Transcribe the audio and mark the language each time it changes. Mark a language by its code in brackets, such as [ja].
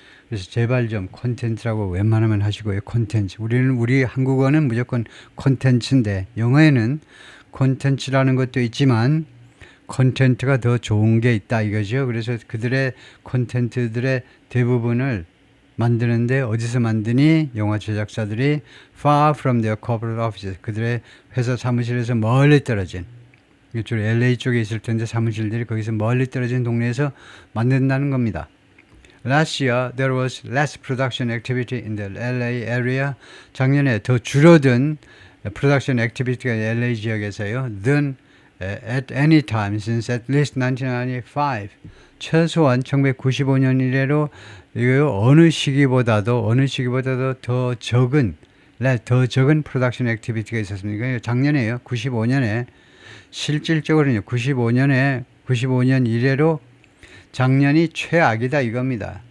[ko] 그래서 제발 좀 콘텐츠라고 웬만하면 하시고요. 콘텐츠. 우리 한국어는 무조건 콘텐츠인데 영어에는 콘텐츠라는 것도 있지만 콘텐츠가 더 좋은 게 있다 이거죠. 그래서 그들의 콘텐츠들의 대부분을 만드는데 어디서 만드니? 영화 제작사들이 [en] far from their corporate offices. [ko] 그들의 회사 사무실에서 멀리 떨어진, 주로 LA 쪽에 있을 텐데 사무실들이 거기서 멀리 떨어진 동네에서 만든다는 겁니다. [en] Last year, there was less production activity in the LA area. [ko] 작년에 더 줄어든 production activity가 LA 지역에서요. [en] than at any time since at least 1995. [ko] 최소한 1995년 이래로 어느 시기보다도 더 적은 production activity가 있었습니다. 작년에요. 95년에 실질적으로는요. 95년 이래로 작년이 최악이다 이겁니다.